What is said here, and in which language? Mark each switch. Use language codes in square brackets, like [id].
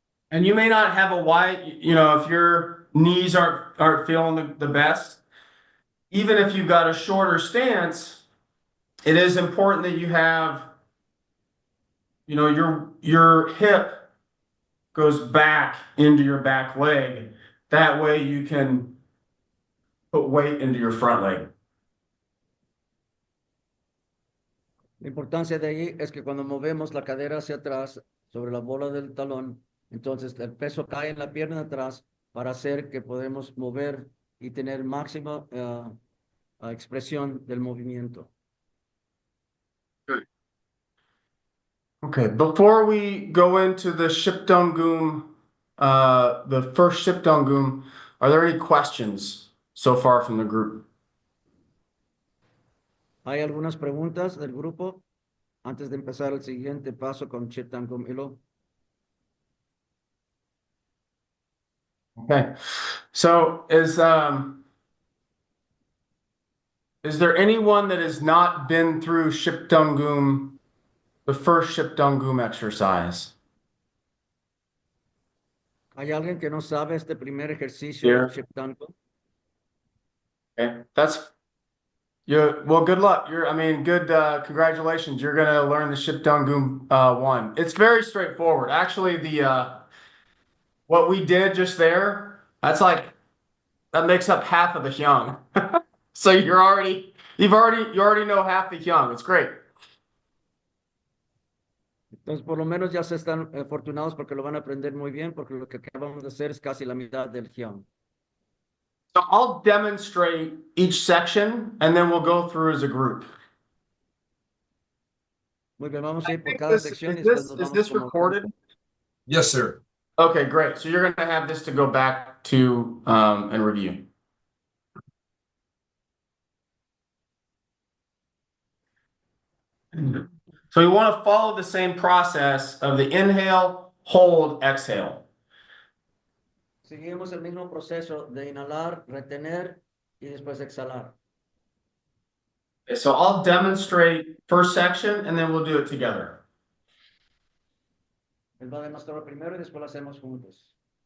[en] And you may not have a wide, if your knees aren't feeling the best, even if you've got a shorter stance, it is important that you have, your hip goes back into your back leg. That way you can put weight into your front leg. [es] La importancia de ahí es que cuando movemos la cadera hacia atrás sobre la bola del talón, entonces el peso cae en la pierna de atrás para hacer que podamos mover y tener máxima expresión del movimiento. [en] Good. Okay, before we go into the Sip Dan Khum, the first Sip Dan Khum, are there any questions so far from the group? [es] ¿Hay algunas preguntas del grupo antes de empezar el siguiente paso con Sip Dan Khum Ilo? [en] Okay, so is there anyone that has not been through Sip Dan Khum, the first Sip Dan Khum exercise? [es] ¿Hay alguien que no sabe este primer ejercicio [en] Yeah. [es] del Sip Dan Khum? [en] Okay, well, good luck. Congratulations. You're gonna learn the Sip Dan Khum 1. It's very straightforward. Actually, what we did just there, that makes up half of the hyung. So you already know half the hyung. It's great. [es] Entonces, por lo menos ya se están afortunados porque lo van a aprender muy bien, porque lo que acabamos de hacer es casi la mitad del hyung. [en] So I'll demonstrate each section and then we'll go through as a group. [es] Muy bien, vamos a ir por cada sección. Y después nos [en] Is [es] vamos [en] this [es] como- [en] recorded? Yes, sir. Okay, great. So you're gonna have this to go back to and review. So you want to follow the same process of the inhale, hold, exhale. [es] Seguimos el mismo proceso de inhalar, retener y después exhalar. [en] Okay, so I'll demonstrate first section and then we'll do it together. [es] Él va a demostrar primero y después lo hacemos juntos.